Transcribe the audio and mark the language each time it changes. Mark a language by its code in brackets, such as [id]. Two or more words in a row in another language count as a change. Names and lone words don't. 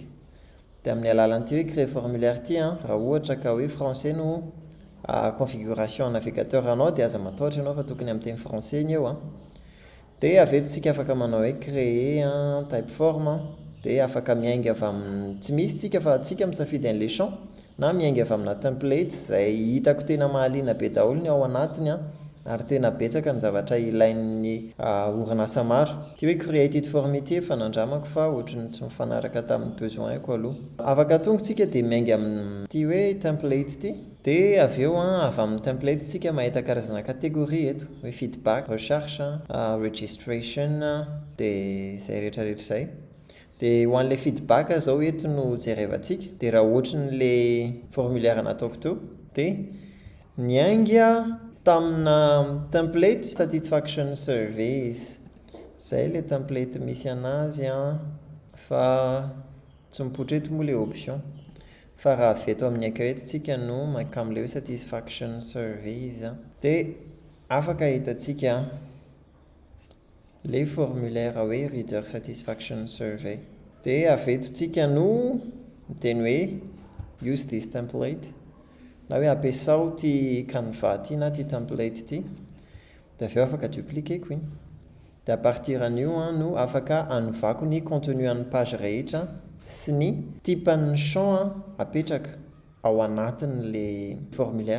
[mg] Dia amin'ny alalan'ity hoe [fr] créer formulaire [mg] ity raha ohatra ka hoe français no [fr] configuration navigateur [mg] anao dia aza matahotra ianao fa tokony amin'ny teny français iny eo dia avy eto tsika afaka manao hoe créer typeform dia afaka miainga avy amin'ny tsy misy tsika fa tsika misafidy an'ilay champ na miainga avy amina template izay hitako tena mahaliana be daholo ny ao anatiny ary tena betsaka ny zavatra ilain'ny orinasa maro. Ty hoe [en] created form [mg] ity efa nandramako fa ohatrany tsy mifanaraka tamin'ny besoin-ko aloha. Afaka tonga tsika dia miainga amin'ity hoe template ity dia avy eo avy amin'ny template tsika mahita karazana catégorie eto hoe feedback, recherche, registration dia izay rehetrarehetra izay. Dia ho an'ilay feedback izao eto no jerevantsika dia raha ohatran'ilay formulaire nataoko teo dia niainga tamina template [en] satisfaction surveys [mg] izay ilay template misy anazy fa tsy mipotreto moa ilay option fa raha avy eto amin'ny accueil eto tsika no makamy ilay hoe [en] satisfaction surveys [mg] dia afaka hitantsika ilay formulaire hoe [en] reader satisfaction survey [mg] dia avy eto tsika no miteny hoe [en] use this template [mg] na hoe ampiasao ty canva ty na ty template ty dia avy eo afaka dupliquer iny dia [fr] à partir [mg] an'io no afaka anovako ny contenu an'ny page rehetra sy ny typan'ny champ apetraka ao anatin'le formulaire.